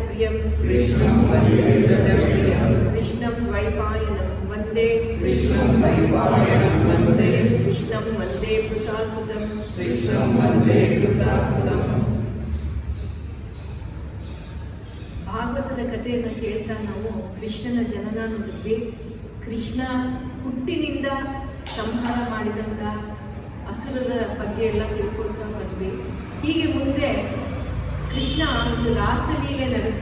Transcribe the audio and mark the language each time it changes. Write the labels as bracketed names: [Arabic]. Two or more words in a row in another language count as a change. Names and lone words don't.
[Sanskrit] व्रजप्रियं कृष्णं वन्दे व्रजप्रियं कृष्णं द्वैपायनं वन्दे कृष्णं द्वैपायनं वन्दे कृष्णं वन्दे कृतासुतं कृष्णं वन्दे कृतासुतं. [Kannada] ಭಾಗವತದ ಕಥೆಯನ್ನು ಕೇಳ್ತಾ ನಾವು ಕೃಷ್ಣನ ಜನನ ನೋಡಿದ್ವಿ. ಕೃಷ್ಣ ಹುಟ್ಟಿನಿಂದ ಸಂಹಾರ ಮಾಡಿದಂಥ ಅಸುರರ ಬಗ್ಗೆ ಎಲ್ಲ ತಿಳ್ಕೊಳ್ತಾ ಬಂದ್ವಿ. ಹೀಗೆ ಮುಂದೆ ಕೃಷ್ಣ ಒಂದು ರಾಸಲೀಲೆ ನಡೆಸ್ದ.